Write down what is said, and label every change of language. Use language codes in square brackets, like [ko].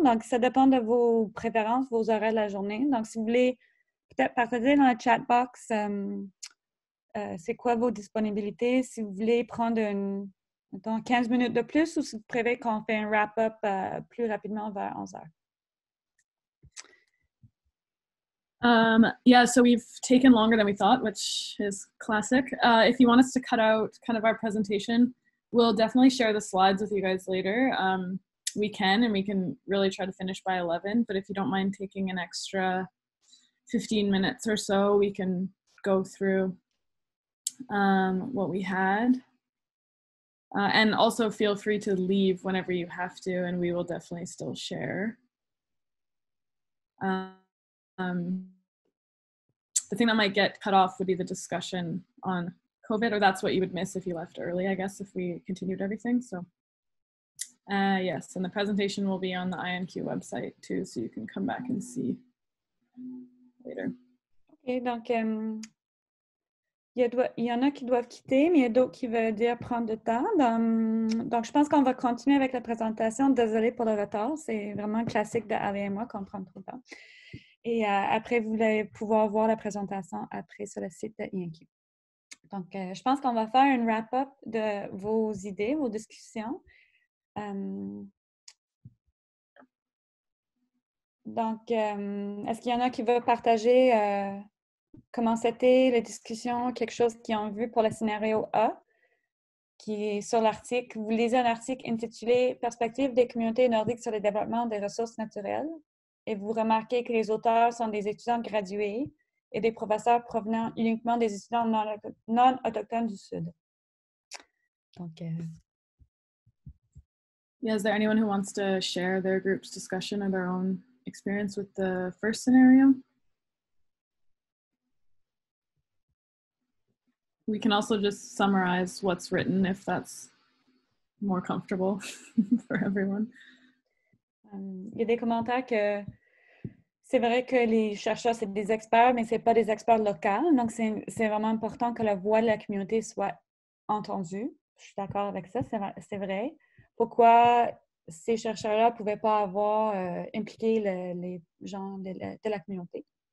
[fr] Donc, ça dépend de vos préférences, vos horaires de la journée. Donc, si vous voulez peut-être partager dans la chat box c'est quoi vos disponibilités, si vous voulez prendre mettons, 15 minutes de plus ou si vous préférez qu'on fait un wrap-up plus rapidement vers 11 heures. [en] Yeah, so we've taken longer than we thought, which is classic. If you want us to cut out kind of our presentation, we'll definitely share the slides with you guys later. We can, and we can really try to finish by 11, but if you don't mind taking an extra 15 minutes or so, we can go through what we had. And also feel free to leave whenever you have to, and we will definitely still share. The thing that might get cut off would be the discussion on COVID, or that's what you would miss if you left early, I guess, if we continued everything. So yes, and the presentation will be on the INQ website too, so you can come back and see later. [fr] OK, donc il y en a qui doivent quitter, mais il y a d'autres qui veulent dire prendre du temps. Donc, je pense qu'on va continuer avec la présentation. Désolée pour le retard, c'est vraiment classique de Ali et moi qu'on prend trop de temps. Et après, vous allez pouvoir voir la présentation après sur le site de INQ. Donc, je pense qu'on va faire une wrap-up de vos idées, vos discussions. Donc, est-ce qu'il y en a qui veulent partager comment c'était la discussion, quelque chose qu'ils ont vu pour le scénario A, qui est sur l'article. Vous lisez un article intitulé « Perspectives des communautés nordiques sur le développement des ressources naturelles » et vous remarquez que les auteurs sont des étudiants gradués et des professeurs provenant uniquement des étudiants non autochtones du Sud. Donc, [en] yeah, is there anyone who wants to share their group's discussion or their own experience with the first scenario? We can also just summarize what's written if that's more comfortable for everyone. [fr] Il y a des commentaires que c'est vrai que les chercheurs, c'est des experts, mais ce n'est pas des experts locaux. Donc, c'est vraiment important que la voix de la communauté soit entendue. Je suis d'accord avec ça, c'est vrai. Pourquoi ces chercheurs-là ne pouvaient pas avoir impliqué les gens de la communauté?